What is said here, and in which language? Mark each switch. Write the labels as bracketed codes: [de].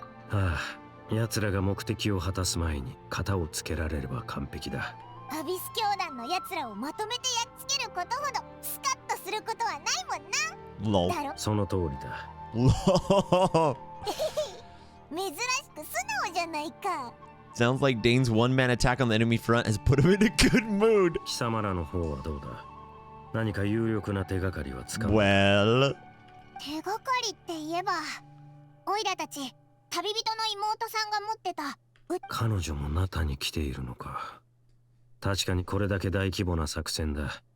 [ja] ああ、奴らが目的を果たす前に型をつけられれば完璧だ。アビス教団の奴らをまとめてやっつけることほどスカッとすることはないもんな。 [en] Lol. [ja] だろ？その通りだ。 [en] Lol. [ja] 珍しく素直じゃないか。 [en] Sounds like Dane's one-man attack on the enemy front has put him in a good mood. [ja] 貴様らの方はどうだ？何か有力な手がかりはつかむ。 [en] Well... [ja] 手がかりって言えば、オイラたち旅人の妹さんが持ってた彼女もナタに来ているのか。確かにこれだけ大規模な作戦だ。